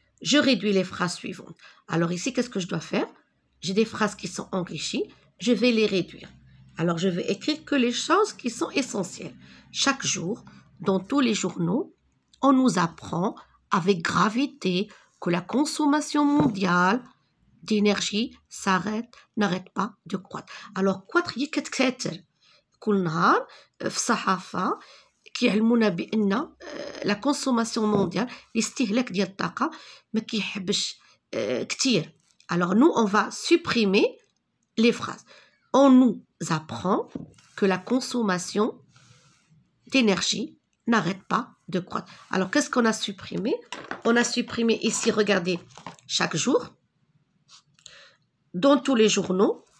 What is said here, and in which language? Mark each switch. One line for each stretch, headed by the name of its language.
French: Je réduis les phrases suivantes. Alors ici, qu'est-ce que je dois faire? J'ai des phrases qui sont enrichies. Je vais les réduire. Alors, je vais écrire que les choses qui sont essentielles. Chaque jour, dans tous les journaux, on nous apprend avec gravité que la consommation mondiale d'énergie n'arrête pas de croître. Alors, croître
Arabic: يكتر كل نهار في الصحافة كيعلمونا بأن
French: la consommation mondiale
Arabic: الاستهلاك ديال الطاقة ما كيحبش كتير.
French: Alors, nous, on va supprimer les phrases. On nous apprend que la consommation d'énergie n'arrête pas de croître. Alors, qu'est-ce qu'on a supprimé? On a supprimé ici, regardez, chaque jour, dans tous les journaux.